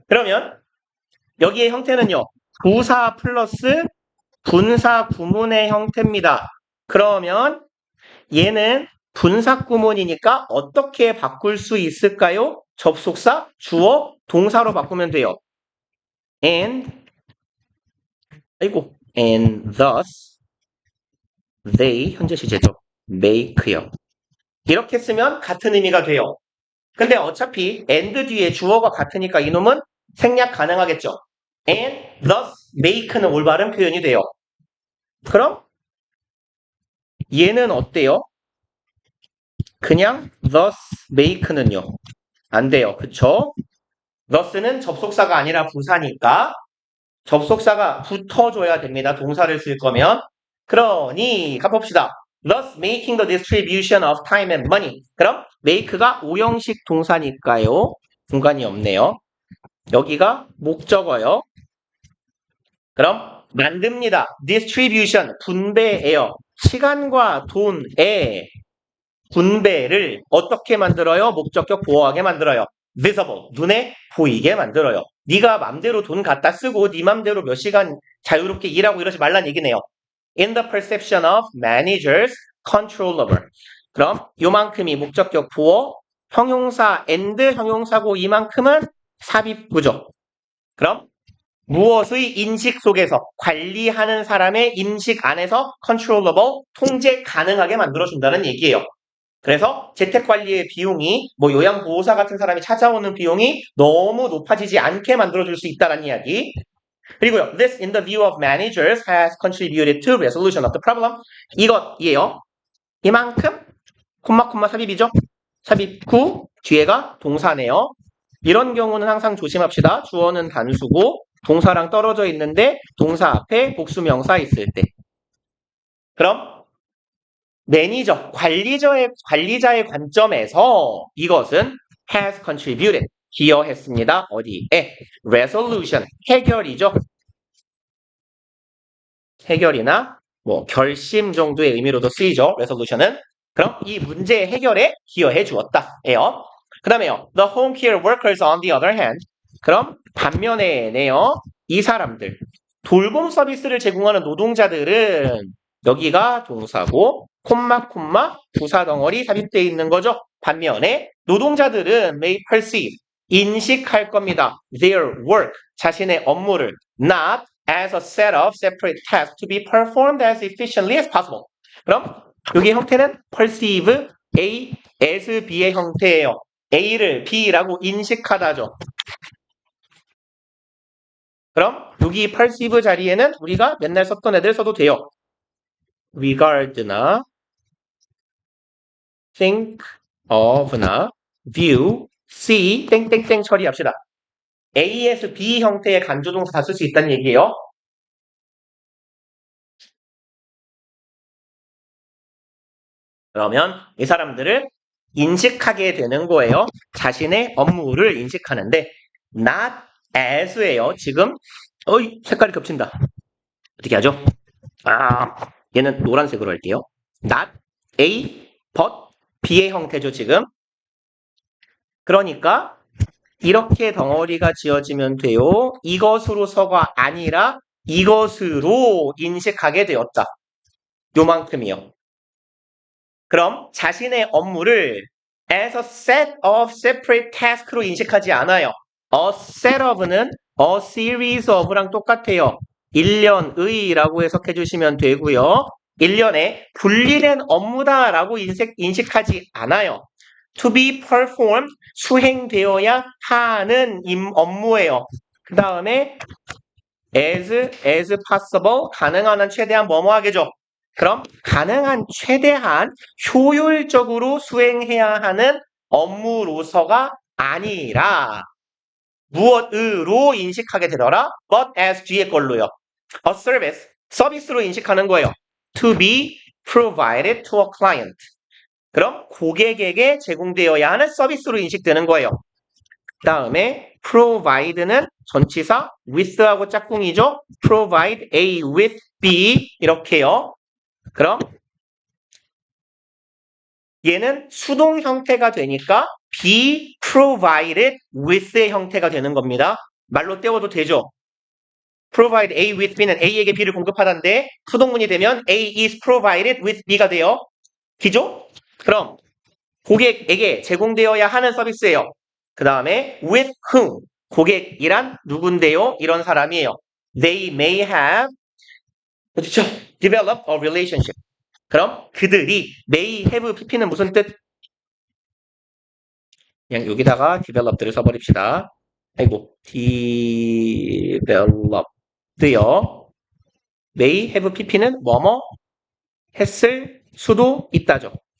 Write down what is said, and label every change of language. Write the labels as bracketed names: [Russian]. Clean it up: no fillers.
[Korean] 그러면 여기의 형태는요. 부사 플러스 분사 구문의 형태입니다. 그러면 얘는 분사 구문이니까 어떻게 바꿀 수 있을까요? 접속사, 주어, 동사로 바꾸면 돼요. and thus they 현재 시제죠. make요. 이렇게 쓰면 같은 의미가 돼요. 근데 어차피 and 뒤에 주어가 같으니까 이놈은 생략 가능하겠죠. and thus make 는 올바른 표현이 돼요. 그럼 얘는 어때요? 그냥 thus make 는요. 안 돼요. 그쵸? thus는 접속사가 아니라 부사니까 접속사가 붙어줘야 됩니다. 동사를 쓸 거면. 그러니 가봅시다. [English] thus making the distribution of time and money. [Korean] 그럼 make가 오형식 동사니까요. 공간이 없네요. 여기가 목적어요. 그럼 만듭니다. distribution, 분배예요. 시간과 돈의 분배를 어떻게 만들어요? 목적격 보호하게 만들어요. visible, 눈에 보이게 만들어요. 네가 맘대로 돈 갖다 쓰고 네 맘대로 몇 시간 자유롭게 일하고 이러지 말란 얘기네요. [English] In the perception of managers, controllable. [Korean] 그럼 요만큼이 목적격 보호, 형용사 and 형용사고 이만큼은 삽입구조. 그럼 무엇의 인식 속에서 관리하는 사람의 인식 안에서 controllable, 통제 가능하게 만들어준다는 얘기예요. 그래서 재택관리의 비용이 뭐 요양보호사 같은 사람이 찾아오는 비용이 너무 높아지지 않게 만들어줄 수 있다는 이야기. [English] 그리고요, this in the view of managers has contributed to resolution of the problem. [Korean] 이것이에요. 이만큼 콤마 삽입이죠. 삽입9 뒤에가 동사네요. 이런 경우는 항상 조심합시다. 주어는 단수고 동사랑 떨어져 있는데 동사 앞에 복수명사 있을 때. 그럼 매니저, 관리자의 관점에서 이것은 has contributed, 기여했습니다. 어디에? resolution, 해결이죠. 해결이나 뭐 결심 정도의 의미로도 쓰이죠. resolution은. 그럼 이 문제의 해결에 기여해 주었다예요. 그 다음에요. [English] The home care workers on the other hand. [Korean] 그럼 반면에네요. 이 사람들, 돌봄 서비스를 제공하는 노동자들은 여기가 동사고 콤마 부사 덩어리 삽입되어 있는 거죠. 반면에 노동자들은 may perceive, 인식할 겁니다. [English] their work, 자신의 업무를 not as a set of separate tasks to be performed as efficiently as possible. [Korean] 그럼 여기 형태는 perceive, A, as, B 의 형태예요. A를 B라고 인식하다죠. 그럼 여기 perceive 자리에는 우리가 맨날 썼던 애들 써도 돼요. regard나 think of나 view, see, 땡땡땡 처리합시다. A에서 B 형태의 간주동사 다 쓸 수 있다는 얘기예요. 그러면 이 사람들을 인식하게 되는 거예요. 자신의 업무를 인식하는데 not as 예요. 지금 색깔이 겹친다. 어떻게 하죠? 얘는 노란색으로 할게요. not A, but B 의 형태죠, 지금. 그러니까 이렇게 덩어리가 지어지면 돼요. 이것으로서가 아니라 이것으로 인식하게 되었다. 요만큼이요. 그럼 자신의 업무를 as a set of separate task 로 인식하지 않아요. a set of 는 a series of 랑 똑같아요. 일련의라고 해석해 주시면 되고요. 일련의 분리된 업무다라고 인식하지 않아요. to be performed, 수행되어야 하는 업무예요. 그 다음에 as possible, 가능한 한 최대한 뭐뭐 하게죠. 그럼 가능한 최대한 효율적으로 수행해야 하는 업무로서가 아니라 무엇으로 인식하게 되더라? but as 뒤에 걸로요. a service, 서비스로 인식하는 거예요. [English] to be provided to a client. [Korean] 그럼 고객에게 제공되어야 하는 서비스로 인식되는 거예요. 그 다음에 provide는 전치사 with하고 짝꿍이죠. provide A with B 이렇게요. 그럼 얘는 수동 형태가 되니까 be provided with 의 형태가 되는 겁니다. 말로 때워도 되죠. provide A with B 는 A에게 B를 공급하다인데 수동문이 되면 A is provided with B 가 돼요. 기죠? 그럼 고객에게 제공되어야 하는 서비스예요. 그 다음에 with whom, 고객이란 누군데요? 이런 사람이에요. [English] They may have, 그렇죠? develop a relationship. 그럼 그들이 may have pp는 무슨 뜻? [Korean] 그냥 여기다가 developed를 써버립시다. 아이고, developed요. may have pp 는 뭐뭐 했을 수도 있다죠.